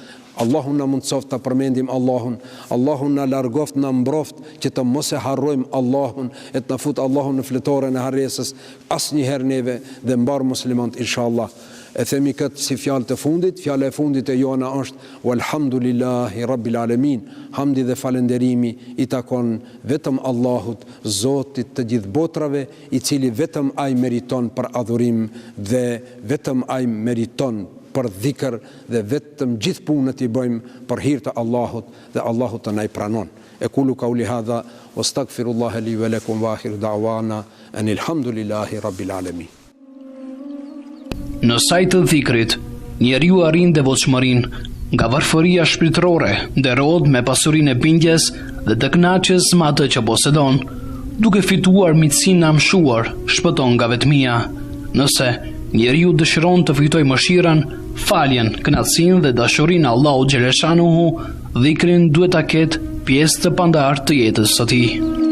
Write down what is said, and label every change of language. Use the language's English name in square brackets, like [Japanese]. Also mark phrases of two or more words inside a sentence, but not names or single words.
[Albanian] Allahun na mundsoft të përmendim Allahun, Allahun na largoft, na mbroft që të mos e harrojmë Allahun, e të na fut Allahun në fletoren e harresës asnjëherë neve dhe mbar muslimanët inshallah. E themi këtë si fjalë të fundit, fjala e fundit e jona është [Arabic] والحمد لله رب العالمين. [Albanian] Hamdi dhe falenderimi I takon vetëm Allahut, Zotit të gjithë botrave, I cili vetëm ai meriton për adhurim dhe vetëm ai meriton për dhikr, dhe vetëm gjithë punët I bëjmë për hir të Allahut, dhe Allahu të na I pranon. [Arabic] أقول قولي هذا وأستغفر الله لي ولكم وآخر دعوانا أن الحمد لله رب العالمين. [Albanian] Në sajt të dhikrit, njeriu arrin devotshmërinë nga varfëria shpirtërore, nderohet me pasurinë e bindjes dhe të kënaqes me atë që posedon, duke fituar miqësinë e amshuar, shpëton nga vetmia. Nëse njeriu dëshiron të fitojë mëshirën, faljen, kënaqësinë dhe dashurinë Allahu xhaleshanuhu, dhikrin duhet ta ketë pjesë të pandartë të jetës së tij.